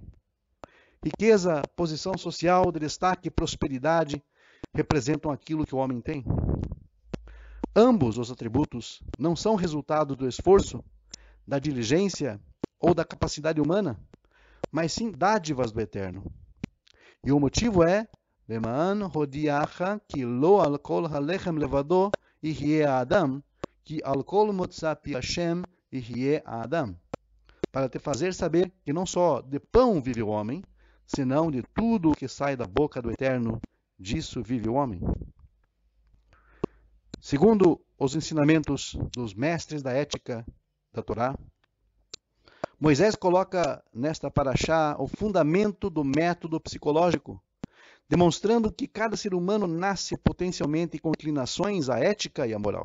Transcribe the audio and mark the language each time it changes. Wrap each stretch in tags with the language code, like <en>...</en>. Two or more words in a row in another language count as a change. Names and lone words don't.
<pt>Riqueza, posição social, destaque e prosperidade representam aquilo que o homem tem. Ambos os atributos não são resultado do esforço, da diligência ou da capacidade humana, mas sim dádivas do Eterno. E o motivo é</pt> <he>למען הודיעך כי לא על כל הלחם לבדו יחיה אדם, כי על כל מוצא פי השם יחיה אדם.</he> <pt>Para te fazer saber que não só de pão vive o homem, senão de tudo o que sai da boca do Eterno, disso vive o homem. Segundo os ensinamentos dos mestres da ética da Torá, Moisés coloca nesta paraxá o fundamento do método psicológico, demonstrando que cada ser humano nasce potencialmente com inclinações à ética e à moral.</pt>